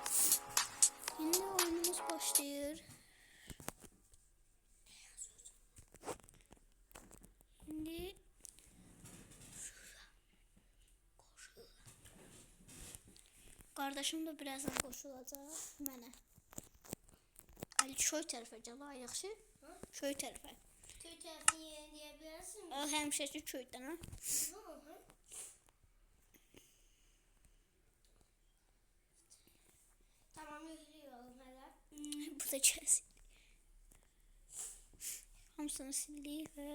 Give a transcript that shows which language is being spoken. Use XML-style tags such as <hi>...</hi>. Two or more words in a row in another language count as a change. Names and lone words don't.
<tr>Şimdi oyunumuz başlıyor. Şimdi kardeşim de birazdan koşulacak mənə.</tr> <az>Ali şöyle tərəfə gəl, yaxşı? Şöyle tərəfə. Köy tərəfini yeniləyə bilərsən? O həmişəki köydən ha.</az> <tr>Tamam, yüklüyorum hələ.</tr> <az>Bu da kəsin. Hamısını sildik və</az>